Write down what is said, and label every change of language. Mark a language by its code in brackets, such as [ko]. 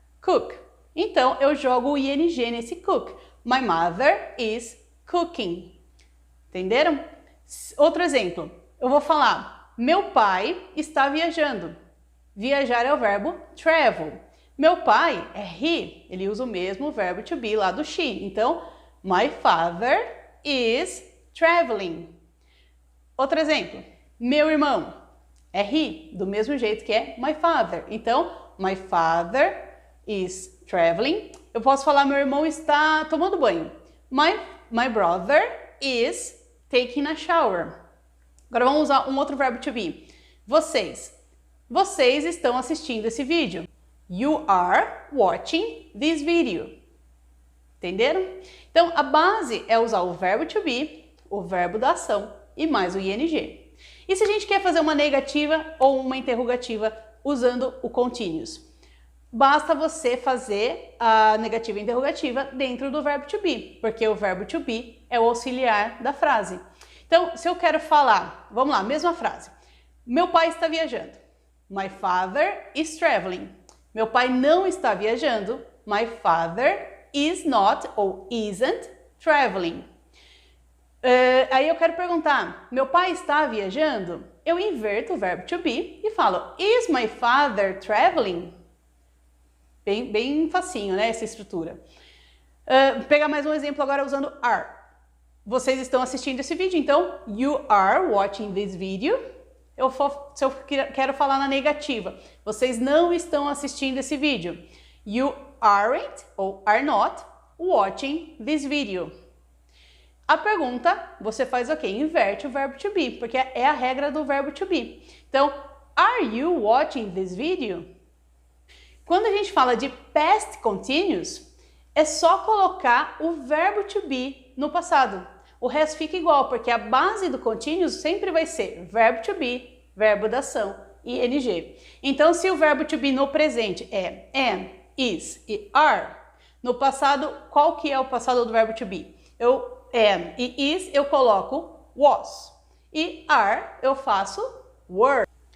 [pt] Cook. Então, eu jogo o ing nesse cook. [en] My mother is cooking. [pt] Entenderam? Outro exemplo, eu vou falar meu pai está viajando. Viajar é o verbo travel. Meu pai é he, ele usa o mesmo verbo to be lá do she. [en] Então, my father is traveling. [pt] Outro exemplo, meu irmão é he, do mesmo jeito que é my father. [en] Então, my father is traveling. [pt] Eu posso falar meu irmão está tomando banho. [en] My brother is taking a shower. [pt] Agora vamos usar um outro verbo to be. Vocês estão assistindo esse vídeo. [en] You are watching this video. [pt] Entenderam? Então, a base é usar o verbo to be, o verbo da ação e mais o ing. E se a gente quer fazer uma negativa ou uma interrogativa usando o continuous? Basta você fazer a negativa e interrogativa dentro do verbo to be, porque o verbo to be é o auxiliar da frase. Então, se eu quero falar, vamos lá, mesma frase. Meu pai está viajando. [en] My father is traveling. [pt] Meu pai não está viajando. [en] My father is not ou isn't traveling. [pt] Aí eu quero perguntar, meu pai está viajando? Eu inverto o verbo to be e falo, [en] is my father traveling? [pt] Bem facinho, né, essa estrutura. Vou pegar mais um exemplo agora usando are. Vocês estão assistindo esse vídeo, então, [en] you are watching this video. [pt] Se eu quero falar na negativa, vocês não estão assistindo esse vídeo. [en] You aren't ou are not watching this video. [pt] A pergunta, você faz o quê? Inverte o verbo to be, porque é a regra do verbo to be. [en] Então, are you watching this video? [pt] Quando a gente fala de past continuous, é só colocar o verbo to be no passado. O resto fica igual, porque a base do continuous sempre vai ser verbo to be, verbo da ação e ing. Então, se o verbo to be no presente é am, is e are, no passado, qual que é o passado do verbo to be? Eu am e is eu coloco was e are eu faço were.